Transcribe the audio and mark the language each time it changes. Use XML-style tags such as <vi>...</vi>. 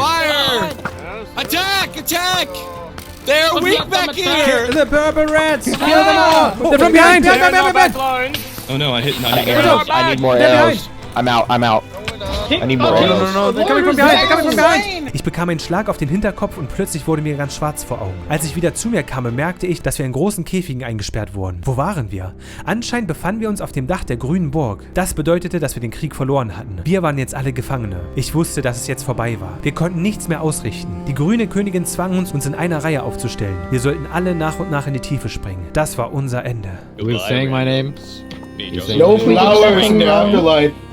<en>Fire! Attack! Attack! They're weak back here! The purple rats! Kill them all! They're from behind! Oh no, I hit. I need more arrows. I'm out. I need more arrows. No, they're coming from behind! They're coming from behind!</en> <de>Ich bekam einen Schlag auf den Hinterkopf und plötzlich wurde mir ganz schwarz vor Augen. Als ich wieder zu mir kam, bemerkte ich, dass wir in großen Käfigen eingesperrt wurden. Wo waren wir? Anscheinend befanden wir uns auf dem Dach der grünen Burg. Das bedeutete, dass wir den Krieg verloren hatten. Wir waren jetzt alle Gefangene. Ich wusste, dass es jetzt vorbei war. Wir konnten nichts mehr ausrichten. Die grüne Königin zwang uns in einer Reihe aufzustellen. Wir sollten alle nach und nach in die Tiefe springen. Das war unser Ende.</de> <en>Are we saying my name? No flowers in the afterlife.</en>